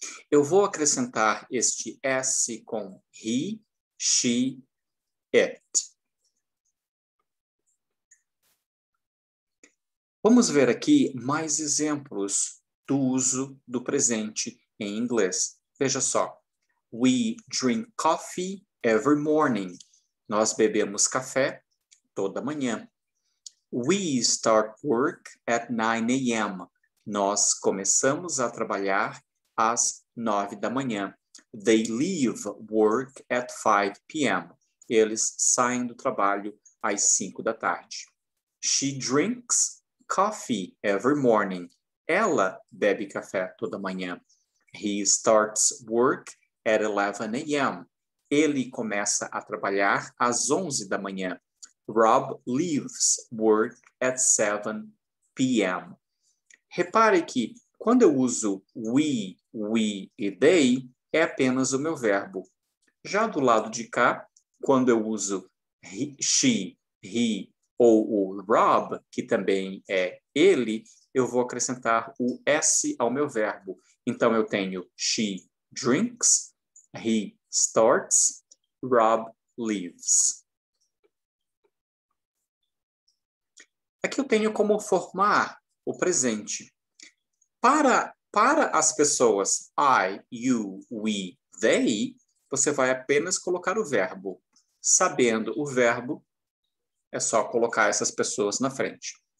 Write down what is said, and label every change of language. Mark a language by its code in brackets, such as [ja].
[pt] Eu vou acrescentar este S com he, she, it. Vamos ver aqui mais exemplos do uso do presente em inglês. Veja só. [en] We drink coffee every morning. [pt] Nós bebemos café toda manhã. [en] We start work at 9 a.m. [pt] Nós começamos a trabalhar às 9 da manhã. [en] They leave work at 5 p.m. [pt] Eles saem do trabalho às 5 da tarde. [en] She drinks coffee every morning. [pt] Ela bebe café toda manhã. [en] He starts work at 11 a.m. [pt] Ele começa a trabalhar às 11 da manhã. [en] Rob leaves work at 7 p.m. [pt] Repare que quando eu uso we e they, é apenas o meu verbo. Já do lado de cá, quando eu uso he, she, he ou o Rob, que também é ele, eu vou acrescentar o S ao meu verbo. Então, eu tenho [en] she drinks, he starts, Rob leaves. [pt] Aqui eu tenho como formar o presente. Para as pessoas I, you, we, they, você vai apenas colocar o verbo. Sabendo o verbo, é só colocar essas pessoas na frente.